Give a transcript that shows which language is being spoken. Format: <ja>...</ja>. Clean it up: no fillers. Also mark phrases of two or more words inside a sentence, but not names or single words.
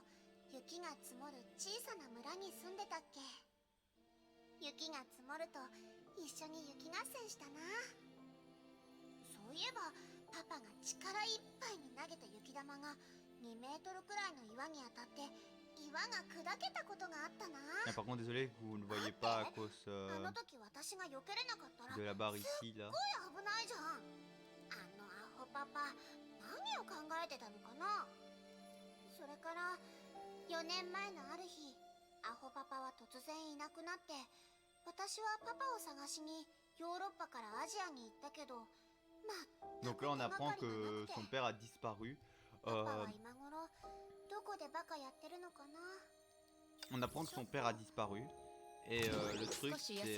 <ja>雪が積もると一緒に雪合戦したな。そういえばパパが力いっぱいに投げた雪玉が2メートルくらいの岩に当たって岩が砕けたことがあったな。</ja> <fr>Par contre, désolé que vous ne voyez pas à cause de la barre ici là.</fr> <ja>すごい危ないじゃん。あのアホパパ何を考えてたのかな。それから4年前のある日、アホパパは突然いなくなって。</ja> <fr>Donc là on apprend que son père a disparu. On apprend que son père a disparu. Et le truc c'est...</fr>